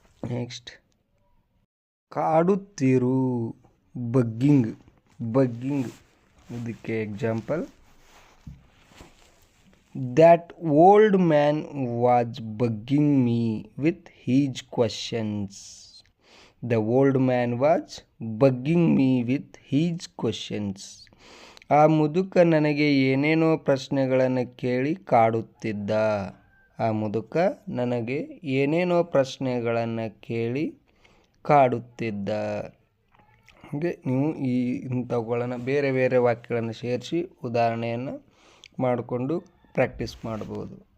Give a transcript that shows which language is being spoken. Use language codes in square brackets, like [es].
[kn] Next, ಕಾಡುತ್ತಿರು. Bugging. Bugging. ಇದಕ್ಕೆ example. [en] That old man was bugging me with his questions. The old man was bugging me with his questions. [kn] ಆ ಮುದುಕ ನನಗೆ ಏನೇನೋ ಪ್ರಶ್ನೆಗಳನ್ನು ಕೇಳಿ ಕಾಡುತ್ತಿದ್ದ. ಆ ಮುದುಕ ನನಗೆ ಏನೇನೋ ಪ್ರಶ್ನೆಗಳನ್ನು ಕೇಳಿ ಕಾಡುತ್ತಿದ್ದ. ಹಾಗೆ ನೀವು ಇಂಥವುಗಳನ್ನು ಬೇರೆ ಬೇರೆ ವಾಕ್ಯಗಳನ್ನು ಸೇರಿಸಿ ಉದಾಹರಣೆಯನ್ನು ಮಾಡಿಕೊಂಡು ಪ್ರಾಕ್ಟೀಸ್ ಮಾಡ್ಬೋದು.